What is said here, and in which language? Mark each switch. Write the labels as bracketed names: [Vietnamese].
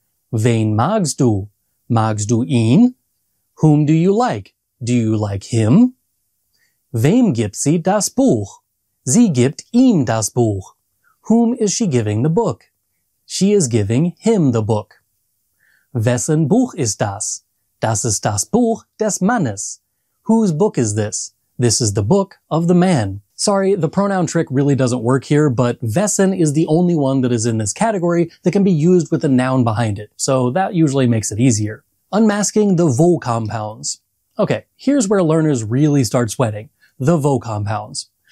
[German] Wen magst du? Magst du ihn? [English] Whom do you like? Do you like him? [German] Wem gibt sie das Buch? Sie gibt ihm das Buch. [English] Whom is she giving the book? She is giving him the book. [German] Wessen Buch ist das? Das ist das Buch des Mannes. [English] Whose book is this? This is the book of the man. Sorry, the pronoun trick really doesn't work here, but wessen is the only one that is in this category that can be used with a noun behind it, so that usually makes it easier. Unmasking the wo compounds. Okay, here's where learners really start sweating. The wo compounds.